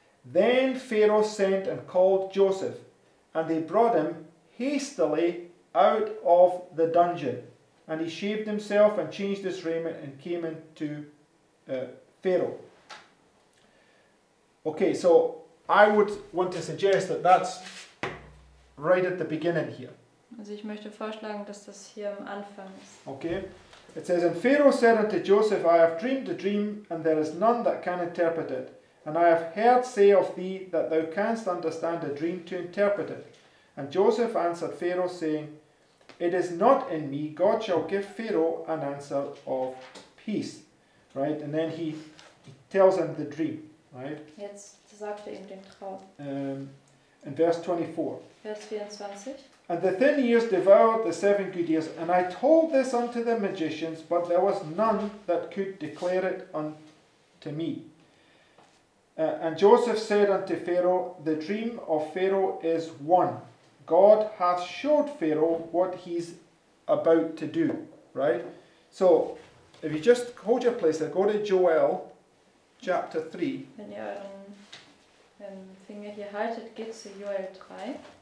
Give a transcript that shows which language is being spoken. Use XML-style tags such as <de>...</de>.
<en>Then Pharaoh sent and called Joseph, and they brought him hastily out of the dungeon. And he shaved himself and changed his raiment and came into Pharaoh. Okay, so I would want to suggest that that's right at the beginning here.</en> <de>Also ich möchte vorschlagen, dass das hier am Anfang ist.</de> <en>Okay? It says, And Pharaoh said unto Joseph, I have dreamed a dream, and there is none that can interpret it. And I have heard say of thee that thou canst understand a dream to interpret it. And Joseph answered Pharaoh, saying, It is not in me. God shall give Pharaoh an answer of peace. Right? And then he tells him the dream. Right?</en> <de>Jetzt sagt er ihm den Traum.</de> <en>In verse 24.</en> <de>Vers 24.</de> <en>And the thin ears devoured the 7 good ears. And I told this unto the magicians, but there was none that could declare it unto me. And Joseph said unto Pharaoh, The dream of Pharaoh is one. God hath showed Pharaoh what he's about to do. Right? So, if you just hold your place there, go to Joel chapter 3.</en> <de>Wenn ihr euren Finger hier haltet, geht zu Joel 3.</de>